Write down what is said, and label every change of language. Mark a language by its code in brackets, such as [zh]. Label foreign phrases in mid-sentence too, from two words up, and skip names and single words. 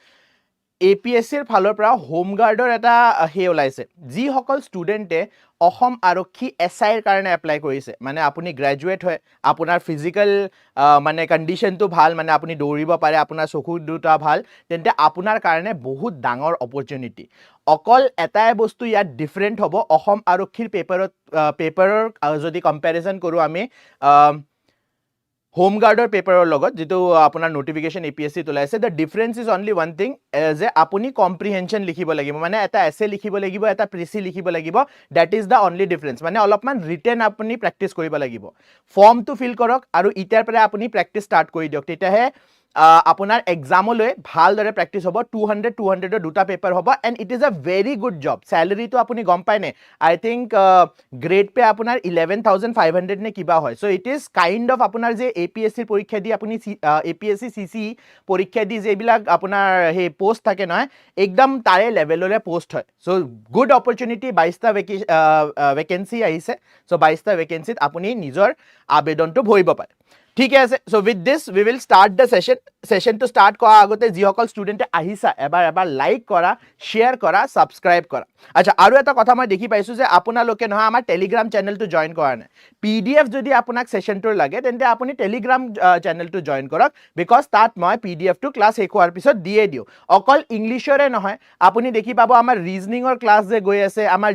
[as] APSCৰ ফালৰ পৰা [en] home guardৰ [as] এটা হে ওলাইছে যি সকল ষ্টুডেন্টে অসম আৰক্ষী এসআইৰ কাৰণে এপ্লাই কৰিছে মানে আপুনি গ্ৰেজুৱেট হয় আপোনাৰ ফিজিক্যাল মানে কন্ডিশনটো ভাল মানে আপুনি দৌৰিব পাৰে আপোনাৰ চকু দুটা ভাল তেন্তে আপোনাৰ কাৰণে বহুত ডাঙৰ অপৰচুনিটি অকল এটাই বস্তু ইয়াত ডিফাৰেন্ট হ'ব অসম আৰক্ষীৰ পেপাৰৰ যদি কম্পেৰিজন কৰো আমি [en] home guardৰ [as] পেপাৰৰ লগত যেটো আপোনাৰ নোটিফিকেশন APSC তোলাইছে [en] the difference is only one thing [as] যে আপুনি কম্প্ৰিহেনশন লিখিব লাগিব মানে এটা এসে লিখিব লাগিব এটা প্ৰিসি লিখিব লাগিব [en] that is the only difference [as] মানে অলপমান ৰিটেন আপুনি প্ৰ্যাকটিস কৰিব লাগিব ফৰ্মটো ফিল কৰক আৰু ইটাৰ পৰা আপুনি [en] practice start [as] কৰি দিয়ক তেতিয়াহে আপোনাৰ এক্সামলৈ ভাল দৰে প্ৰ্যাকটিস হ'ব 200 ৰ দুটা পেপাৰ হ'ব [en] and it is a very good job salary [as] to আপুনি গম পায় নে [en] I think grade [as] পে আপোনাৰ 11500 নে কিবা হয় [en] so it is kind of [as] আপোনাৰ যে APSC পৰীক্ষা দি আপুনি APSC CC পৰীক্ষা দি যে বিলাক আপোনাৰ হে পোষ্ট থাকে নহয় একদম তাৰে লেভেলৰে পোষ্ট হয় [en] so good opportunity [as] 22টা ভ্যাকেন্সি আহিছে so 22টা ভ্যাকেন্সিত আপুনি নিজৰ আবেদনটো ভৰিব পাৰে ঠিক আছে [en] so with this we will start the session to start [as] কৰা আগতে যি সকল ষ্টুডেন্টে আহিছা এবাৰ লাইক কৰা শেয়াৰ কৰা সাবস্ক্ৰাইব কৰা আচ্ছা আৰু এটা কথা মই দেখি পাইছো যে আপোনালোকে নহয় আমাৰ টেলিগ্ৰাম চেনেলটো জয়েন কৰা নাই PDF যদি আপোনাক সেশনটোৰ লাগে তেন্তে আপুনি টেলিগ্ৰাম চেনেলটো জয়েন কৰক বিকজ তাত মই PDF টো ক্লাস শেষ হোৱাৰ পিছত দিয়ে দিও অকল ইংলিশৰে নহয় আপুনি দেখি পাব আমাৰ ৰিজনিংৰ ক্লাস যে গৈ আছে আমাৰ